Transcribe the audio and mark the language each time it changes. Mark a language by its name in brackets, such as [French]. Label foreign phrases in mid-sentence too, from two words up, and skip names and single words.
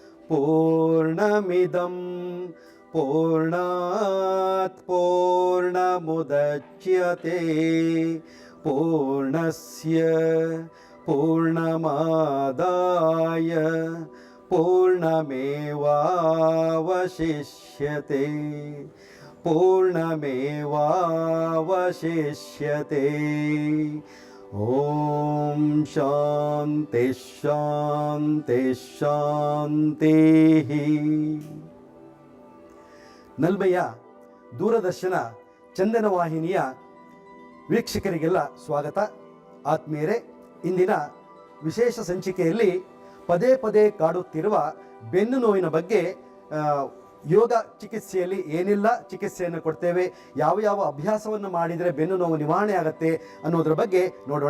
[Sanskrit] पूर्णमिदं पूर्णात् पूर्णमुदच्यते पूर्णस्य पूर्णमादाय पूर्णमेवावशिष्यते पूर्णमेवावशिष्यते। ಓಂ ಶಾಂತಿ ಶಾಂತಿ ಶಾಂತಿ. [Kannada] ನಲ್ಬೆಯ ದೂರದರ್ಶನ ಚಂದನ ವಾಹಿನಿಯ ವೀಕ್ಷಕರಿಗೆಲ್ಲ ಸ್ವಾಗತ. ಆತ್ಮೀಯರೇ, ಇಂದಿನ ವಿಶೇಷ ಸಂಚಿಕೆಯಲ್ಲಿ ಪದೇ ಪದೇ ಕಾಡುತ್ತಿರುವ ಬೆನ್ನು ನೋವಿನ ಬಗ್ಗೆ ಯೋಗ ಚಿಕಿತ್ಸೆಯಲ್ಲಿ ಏನೆಲ್ಲ ಚಿಕಿತ್ಸೆಯನ್ನು ಕೊಡ್ತೇವೆ, ಯಾವ ಯಾವ ಅಭ್ಯಾಸವನ್ನು ಮಾಡಿದರೆ ಬೆನ್ನು ನೋವು ನಿವಾರಣೆ ಆಗುತ್ತೆ ಅನ್ನೋದ್ರ ಬಗ್ಗೆ ನೋಡೋಣ.